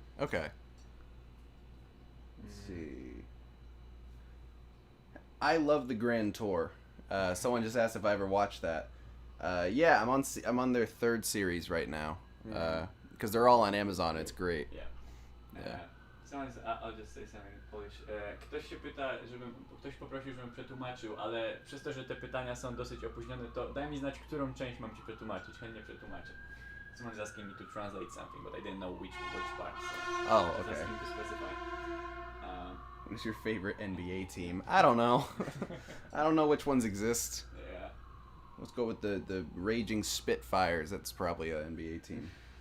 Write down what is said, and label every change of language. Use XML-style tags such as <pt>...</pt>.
<en>Okay. Let's see. I love the Grand Tour. Someone just asked if I ever watched that. Yeah, I'm on their 3rd series right now. Because they're all on Amazon. It's great. Yeah. Yeah. I'll just say something in Polish.</en> <pl>Ktoś się pyta, ktoś poprosił, żebym przetłumaczył, ale przez to, że te pytania są dosyć opóźnione, to daj mi znać, którą część mam ci przetłumaczyć. Chętnie przetłumaczę.</pl> <en>Someone's asking me to translate something, but I didn't know which part. So Oh, I was okay. asking to specify. What's your favorite NBA team? I don't know. I don't know which ones exist. Yeah. Let's go with the Raging Spitfires. That's probably an NBA team.</en>